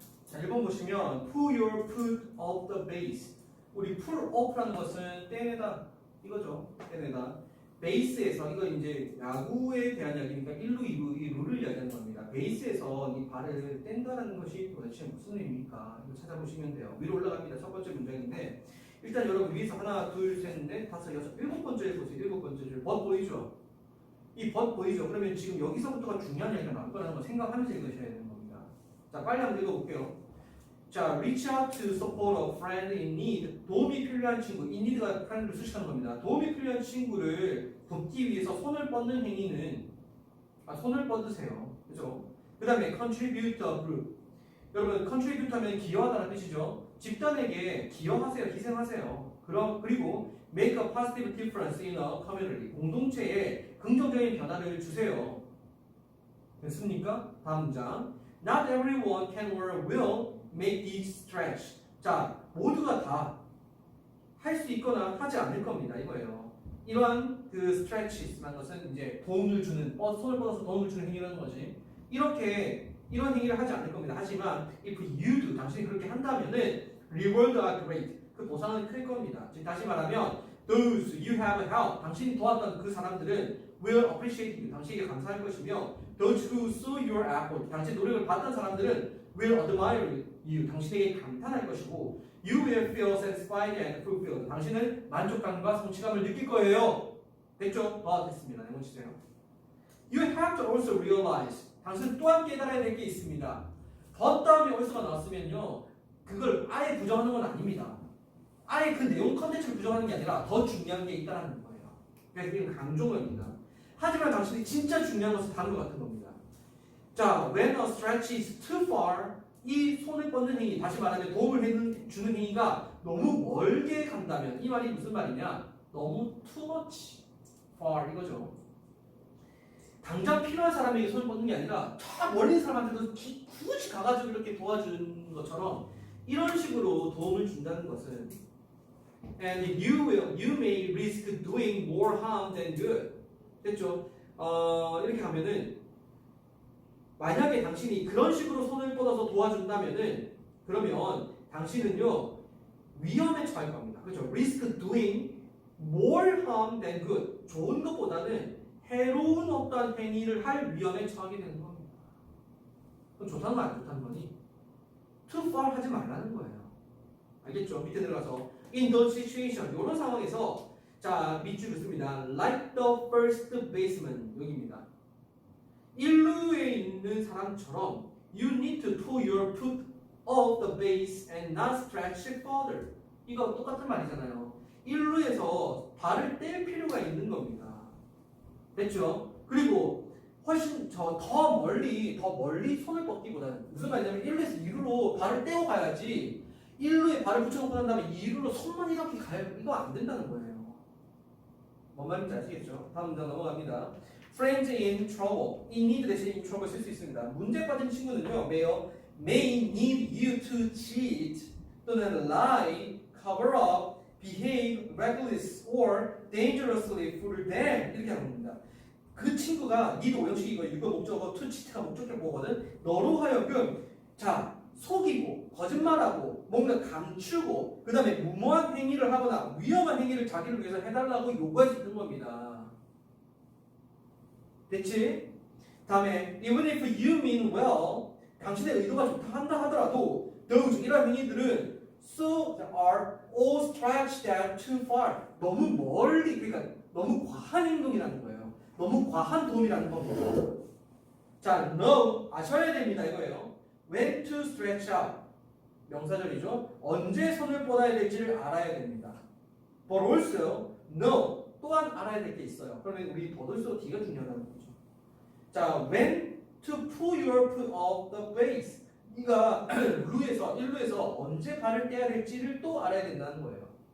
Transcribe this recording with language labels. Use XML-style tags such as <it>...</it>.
<en>자,</en> <ko>1번 보시면</ko> <en>pull your foot off the base.</en> <ko>우리</ko> <en>pull off</en> <ko>라는 것은 떼내다 이거죠. 떼내다. 베이스에서 이거 이제 야구에 대한 이야기니까 1루, 2루, 이 룰을 이야기하는 겁니다. 베이스에서 이 발을 뗀다는 것이 도대체 무슨 의미입니까? 이거 찾아보시면 돼요. 위로 올라갑니다. 첫 번째 문장인데 일단 여러분 위에서 하나, 둘, 셋, 넷, 다섯, 여섯, 일곱 번째를 보세요. 일곱 번째 줄. 벗 보이죠? 이 벗 보이죠? 그러면 지금 여기서부터가 중요한 이야기가 나올 거라는 걸 생각하면서 읽으셔야 되는 겁니다. 자, 빨리 한번 읽어볼게요.</ko> <en>자, reach out to support a friend in need.</en> <ko>도움이 필요한 친구.</ko> <en>in need</en> <ko>가 friend를 수식하는 겁니다. 도움이 필요한 친구를 돕기 위해서 손을 뻗는 행위는 손을 뻗으세요. 그죠? 그 다음에</ko> <en>contribute to a group.</en> <ko>여러분, contribute 하면 기여하다는 뜻이죠. 집단에게 기여하세요. 희생하세요.</ko> <en>그리고 make a positive difference in a community.</en> <ko>공동체에 긍정적인 변화를 주세요. 됐습니까? 다음 문장.</ko> <en>Not everyone can or will make these stretch.</en> <ko>자, 모두가 다 할 수 있거나 하지 않을 겁니다. 이거예요. 이러한 그 stretches라는 것은 이제 도움을 주는, 손을 뻗어서 도움을 주는 행위라는 거지. 이런 행위를 하지 않을 겁니다. 하지만</ko> <en>if you do,</en> <ko>당신이 그렇게 한다면은</ko> <en>reward are great.</en> <ko>그 보상은 클 겁니다.</ko> <en>즉 다시 말하면 those you have helped,</en> <ko>당신이 도왔던 그 사람들은</ko> <en>will appreciate you,</en> <ko>당신에게 감사할 것이며</ko> <en>those who saw your effort,</en> <ko>당신 노력을 봤던 사람들은</ko> <en>will admire you,</en> <ko>당신에게 감탄할 것이고</ko> <en>you will feel satisfied and fulfilled,</en> <ko>당신은 만족감과 성취감을 느낄 거예요. 됐죠? 됐습니다. 내용 주세요.</ko> <en>You have to also realize,</en> <ko>당신은 또한 깨달아야 될 게 있습니다. 더 다음에 also가 나왔으면요 그걸 아예 부정하는 건 아닙니다. 아예 그 내용 컨텐츠를 부정하는 게 아니라 더 중요한 게 있다는 거예요. 그래서 이건 강조입니다. 하지만 당신이 진짜 중요한 것은 다른 것 같은 겁니다. 자,</ko> <en>when a stretch is too far,</en> <ko>이 손을 뻗는 행위, 다시 말하면 도움을 주는 행위가 너무 멀게 간다면, 이 말이 무슨 말이냐?</ko> <en>너무 too much far 이거죠.</en> <ko>당장 필요한 사람에게 손을 뻗는 게 아니라 저 멀리 있는 사람한테도 굳이 가가지고 이렇게 도와주는 것처럼 이런 식으로 도움을 준다는 것은</ko> <en>and you may risk doing more harm than good.</en> <ko>됐죠? 이렇게 하면은 만약에 당신이 그런 식으로 손을 뻗어서 도와준다면은 그러면 당신은요 위험에 처할 겁니다. 그렇죠?</ko> <en>risk doing more harm than good.</en> <ko>좋은 것보다는 해로운 어떠한 행위를 할 위험에 처하게 되는 겁니다. 그럼 좋다는 거 안 좋다는 거니?</ko> <en>too far</en> <ko>하지 말라는 거예요. 알겠죠? 밑에 들어가서</ko> <en>in the situation,</en> <ko>이런 상황에서 자 밑줄 긋습니다.</ko> <en>like the first baseman,</en> <ko>여기입니다. 1루에 있는 사람처럼</ko> <en>you need to pull your foot off the base and not stretch it further.</en> <ko>이거 똑같은 말이잖아요. 1루에서 발을 뗄 필요가 있는 겁니다. 됐죠? 그리고 훨씬 더 멀리 손을 뻗기보다는 무슨 말이냐면 1루에서 2루로 발을 떼고 가야지 1루에 발을 붙여놓고 난 다음에 2루로 손만 이렇게 가야 이거 안 된다는 거예요. 뭔 말인지 아시겠죠? 다음 문장 넘어갑니다.</ko> <en>Friends in trouble. in need</en> <ko>대신</ko> <en>in trouble</en> <ko>쓸 수 있습니다. 문제 빠진 친구는요,</ko> <en>may need you to cheat</en> <ko>또는</ko> <en>lie, cover up, behave reckless or dangerously for them</en> <ko>이렇게 하는 겁니다. 그 친구가 need 오형식이 이거 유거 목적어</ko> <en>to cheat</en> <ko>가 목적격 보거든. 너로 하여금 자 속이고 거짓말하고 뭔가 감추고 그 다음에 무모한 행위를 하거나 위험한 행위를 자기를 위해서 해달라고 요구할 수 있는 겁니다. 됐지?</ko> <en>다음에 even if you mean well,</en> <ko>당신의 의도가 좋다 한다 하더라도</ko> <en>those</en> <ko>이런 행위들은</ko> <en>so are all stretched out too far.</en> <ko>너무 멀리, 그러니까 너무 과한 행동이라는 거예요. 너무 과한 도움이라는 겁니다. 자, know 아셔야 됩니다 이거예요.</ko> <en>When to stretch out 명사절이죠.</en> <ko>언제 손을 뻗어야 될지를 알아야 됩니다.</ko> <en>But also know</en> <ko>또한 알아야 될 게 있어요. 그러면 우리</ko> <en>but also</en> <ko>D가 중요하다는 거죠.</ko> <en>자, when to pull your foot off the base.</en> <ko>네가 루에서 1루에서 언제 발을 떼야 될지를 또 알아야 된다는 거예요.</ko>